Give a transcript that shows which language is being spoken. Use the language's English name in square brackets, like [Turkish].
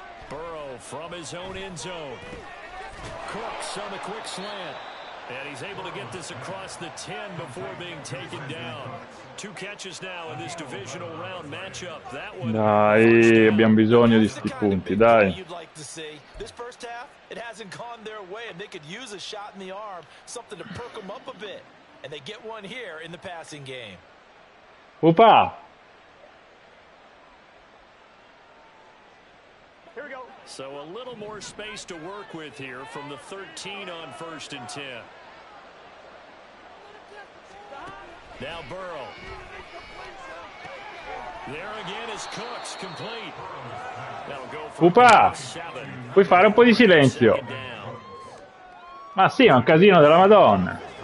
[English] Burrow from his own end zone. Cooks on the quick slant. And he's able to get this across the 10 before being taken down. 2 catches now in this divisional round matchup. That one. [Italian] Dai, abbiamo bisogno di sti punti, dai. [English] This first half, it hasn't gone their way, and they could use a shot in the arm, something to perk them up a bit. And they get one here in the passing game. Opa! Here we go. So a little more space to work with here from the 13 on 1st and 10. Now Burrow. There again is Cooks, complete. That'll go for Upa! 7. [Italian] Puoi fare un po' di silenzio. Ma sì, è un casino della Madonna.